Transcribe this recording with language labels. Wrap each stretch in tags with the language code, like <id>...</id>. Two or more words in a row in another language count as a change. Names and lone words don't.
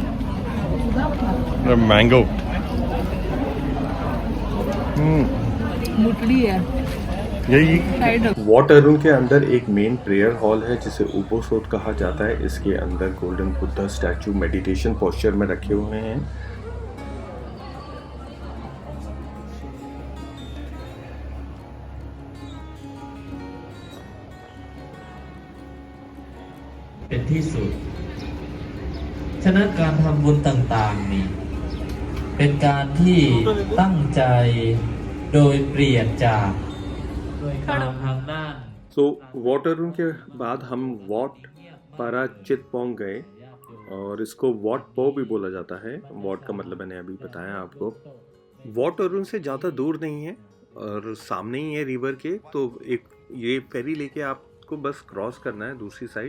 <hi>मैंगो मुटड़ी है। यही वॉट अरुण के अंदर एक</hi> <en>main prayer hall</en> <hi>है जिसे उपोसोत कहा जाता है। इसके अंदर</hi> <en>golden Buddha statue meditation posture</en> <hi>में रखे हुए हैं।</hi> <th>เป็นที่สุด ฉะนั้นการทำบุญต่างๆนี่เป็นการที่ตั้งใจโดยเปลี่ยนจากความทางด้าน</th> <hi>So वॉट अरुण के बाद हम वॉट पारा चितपोंग गए, और इसको वॉट पो भी बोला जाता है। वॉट का मतलब मैंने अभी बताया आपको। वॉट अरुण से ज़्यादा दूर नहीं है और सामने ही है रिवर के। तो एक ये फेरी लेके आपको बस क्रॉस करना है दूसरी साइड।</hi>